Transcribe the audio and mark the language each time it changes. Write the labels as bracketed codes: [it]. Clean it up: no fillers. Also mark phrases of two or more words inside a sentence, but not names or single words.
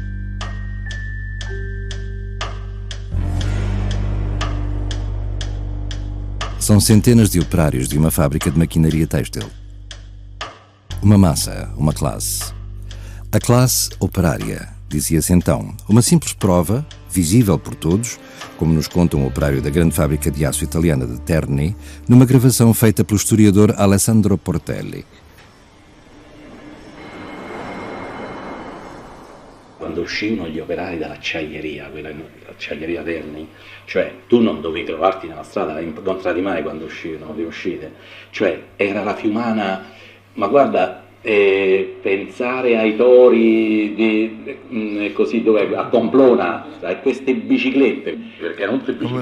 [pt] São centenas de operários de uma fábrica de maquinaria têxtil. Uma massa, uma classe. A classe operária, dizia-se então, uma simples prova, visível por todos, como nos conta um operário da grande fábrica de aço italiana de Terni, numa gravação feita pelo historiador Alessandro Portelli. [it] Quando uscivano gli operai dall'acciaieria, quella acciaieria Terni, cioè tu non dovevi trovarti nella strada, la incontravi mai quando uscivano le uscite, cioè era la Fiumana, ma guarda, pensare ai tori così dove a Pamplona, queste biciclette, perché erano tutte biciclette,